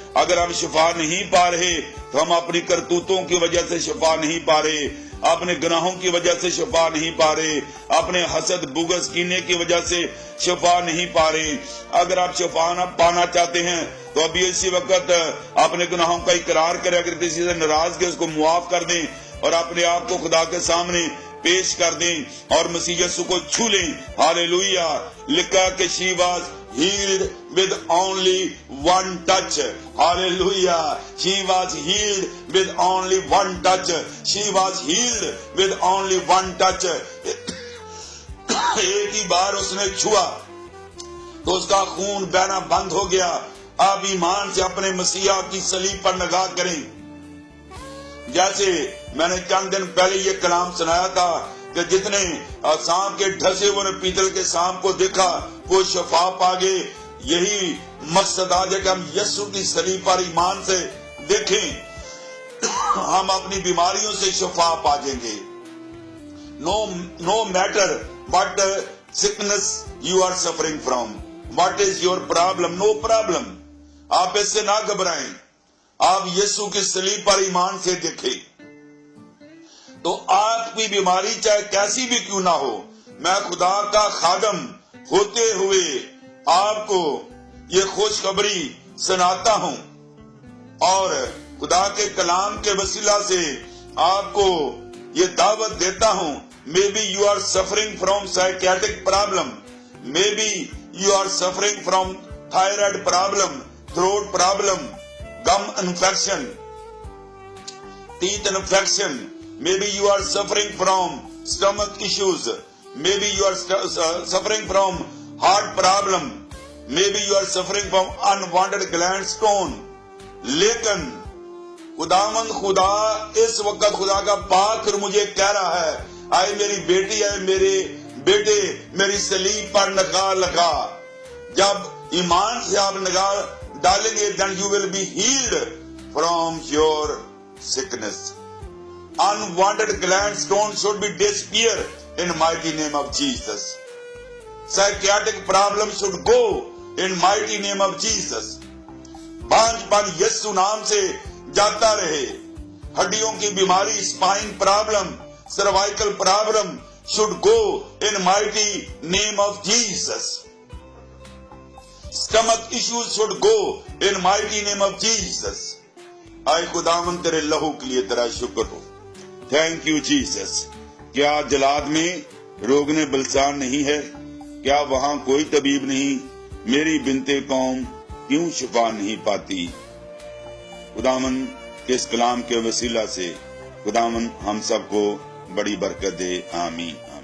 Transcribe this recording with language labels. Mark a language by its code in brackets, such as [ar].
[ur] اگر ہم شفا نہیں پا رہے تو ہم اپنی کرتوتوں کی وجہ سے شفا نہیں پا رہے، اپنے گناہوں کی وجہ سے شفا نہیں پا رہے، اپنے حسد بغض کینے کی وجہ سے شفا نہیں پا رہے. اگر آپ شفا نہ پانا چاہتے ہیں تو ابھی اسی وقت اپنے گناہوں کا اقرار کریں. اگر کسی سے ناراض کے اس کو معاف کر دیں اور اپنے آپ کو خدا کے سامنے پیش کر دیں اور مسیح یسوع کو چھو لیں. ہالےلویا. لکھا کہ [en] she was healed with only one touch. Hallelujah. She was healed with only one touch. She was healed with only one touch. [ur] ایک ہی بار اس نے چھوا تو اس کا خون بہنا بند ہو گیا. اب ایمان سے اپنے مسیح کی صلیب پر نگاہ کریں. جیسے میں نے چند دن پہلے یہ کلام سنایا تھا کہ جتنے سانپ کے ڈھسے ہوئے نے پیتل کے سانپ کو دیکھا وہ شفا پا گئے. یہی مقصد آج ہے کہ ہم یسوع کی صلیب پر ایمان سے دیکھیں، ہم اپنی بیماریوں سے شفا پا جائیں گے. [en] No matter what sickness you are suffering from, what is your problem, no problem. [ur] آپ اس سے نہ گھبرائیں. آپ یسوع کی صلیب پر ایمان سے دیکھیں تو آپ کی بیماری چاہے کیسی بھی کیوں نہ ہو، میں خدا کا خادم ہوتے ہوئے آپ کو یہ خوشخبری سناتا ہوں اور خدا کے کلام کے وسیلہ سے آپ کو یہ دعوت دیتا ہوں. [en] Maybe you are suffering from psychiatric problem, maybe you are suffering from thyroid problem, throat problem, gum infection, teeth infection, maybe you are suffering from stomach issues, maybe you are suffering from heart problem, maybe you are suffering from unwanted gland stone. [ur] لیکن خداوند خدا اس وقت خدا کا پاک مجھے کہہ رہا ہے, آئے میری بیٹی, آئے میرے بیٹے, میری سلیب پر نگاہ لگا. جب ایمان سے آپ نگاہ ڈالیں گے, [en] then you will be healed from your sickness. Unwanted gland stone should be disappear in mighty name of Jesus. Psychiatric problem should go in mighty name of Jesus. [ur] بانج پن یسو نام سے جاتا رہے. ہڈیوں کی بیماری, [en] spine problem, cervical problem should go in mighty name of Jesus. Stomach issues should go in mighty name of Jesus. [ur] آئے خداوند تیرے لہو کے لیے تیرا شکر ہو. [en] Thank you Jesus. [ur] کیا جلاد میں روگن بلسان نہیں ہے؟ کیا وہاں کوئی طبیب نہیں؟ میری بنتے قوم کیوں شفا نہیں پاتی؟ خداوند کے اس کلام کے وسیلہ سے خداوند ہم سب کو بڑی برکت دے. آمین.